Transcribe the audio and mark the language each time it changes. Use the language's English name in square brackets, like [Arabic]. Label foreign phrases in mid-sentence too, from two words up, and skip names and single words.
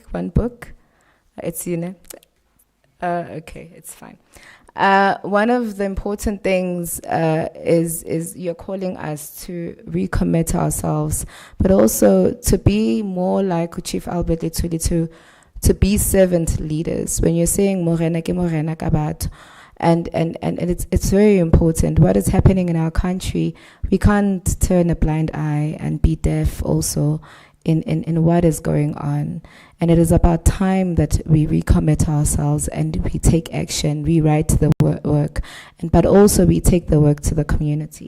[English] One book. It's Una. Okay, it's fine. One of the important things is you're calling us to recommit ourselves, but also to be more like Chief Albert Luthuli, to be servant leaders. When you're saying [Southern Sotho] morena ke morena ka batho, [English] and it's very important. What is happening in our country, we can't turn a blind eye and be deaf also in what is going on. And it is about time that we recommit ourselves and we take action, we write the work, but also we take the work to the community.